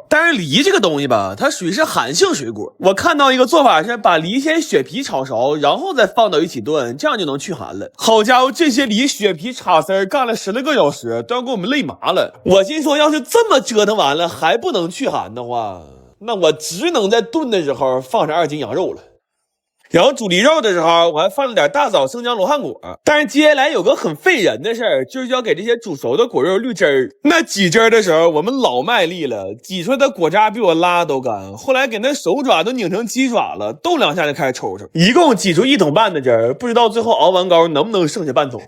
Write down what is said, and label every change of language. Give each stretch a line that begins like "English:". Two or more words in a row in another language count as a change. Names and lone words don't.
Chinese: 但是梨这個東西吧，它屬於是寒性水果，我看到一個做法是把梨先雪皮炒熟，然後再放到一起燉，這樣就能去寒了。好家伙，這些梨雪皮插絲幹了10來個小時，都要給我們累麻了。我心說，要是這麼折騰完了還不能去寒的話，那我只能在燉的時候放上2斤羊肉了。然後煮梨肉的時候，我還放了點大棗、生薑、羅漢果。但是接下來有個很費人的事兒，就是要給這些煮熟的果肉濾汁兒。那擠汁兒的時候，我們老賣力了，擠出來的果渣比我拉都乾。後來給那手爪都擰成雞爪了，動2下就開始抽抽。一共擠出1桶半的汁兒，不知道最後熬完膏能不能剩下半桶。